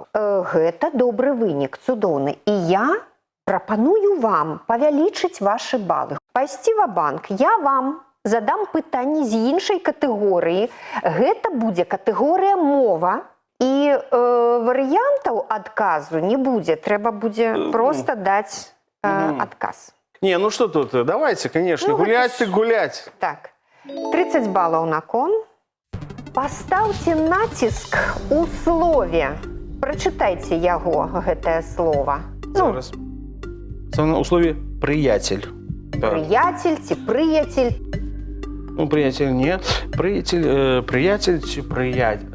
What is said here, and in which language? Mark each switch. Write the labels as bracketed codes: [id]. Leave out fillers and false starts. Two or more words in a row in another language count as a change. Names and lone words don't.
[be] Гэта добры вынік, цудоўны. І я прапаную вам павялічыць вашы балы. Пайсці ва-банк. Я вам задам пытанні з іншай катэгорыі. Гэта будзе катэгорыя мова. І варыянтаў адказу не будзе. Трэба будзе проста даць адказ. [ru] Не, что тут? Давайте, конечно, гулять так гулять. [be] Так, 30 балаў на кон. Пастаўце націск у слове. Прачытайце яго, гэтае слово. Зараз. У слове «прыяцель». Прыяцель ці прыяцель? Прыяцель не. Прыяцель ці прыяцель.